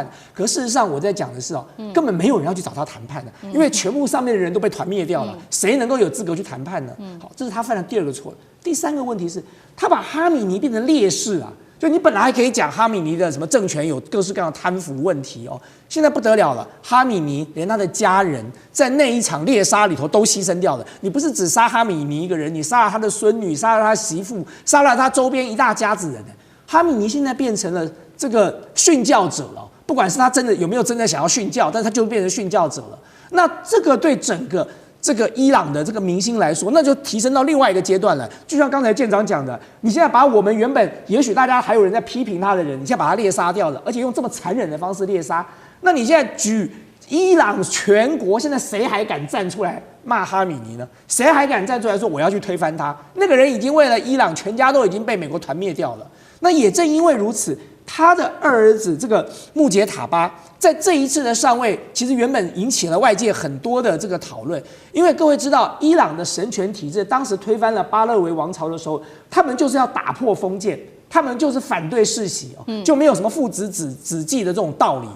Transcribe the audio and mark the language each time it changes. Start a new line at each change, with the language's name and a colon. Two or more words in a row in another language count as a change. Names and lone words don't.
Chinese: 可事實上我在講的是根本沒有人要去找他談判的，因為全部上面的人都被團滅掉了，誰能夠有資格去談判呢？好，這是他犯的第二個錯。第三個問題是，他把哈米尼變成烈士啊。就你本來還可以講哈米尼的什麼政權有各式各樣的貪腐問題哦，現在不得了了，哈米尼連他的家人在那一場獵殺裡頭都犧牲掉了。你不是只殺哈米尼一個人，你殺了他的孫女，殺了他媳婦，殺了他周邊一大家子人。哈米尼現在變成了這個殉教者了，不管是他真的有沒有真的想要殉教，但是他就變成殉教者了。那這個對整個這個伊朗的這個明星來說，那就提升到另外一個階段了。就像剛才艦長講的，你現在把我們原本也許大家還有人在批評他的人，你現在把他獵殺掉了，而且用這麼殘忍的方式獵殺，那你現在舉伊朗全國，現在誰還敢站出來罵哈米尼呢？誰還敢站出來說我要去推翻他？那個人已經為了伊朗全家都已經被美國團滅掉了。那也正因為如此，他的二兒子這個穆杰塔巴在這一次的上位，其實原本引起了外界很多的这個討論，因為各位知道，伊朗的神權體制當時推翻了巴勒維王朝的時候，他們就是要打破封建，他們就是反對世襲就沒有什麼父子子繼的這種道理了。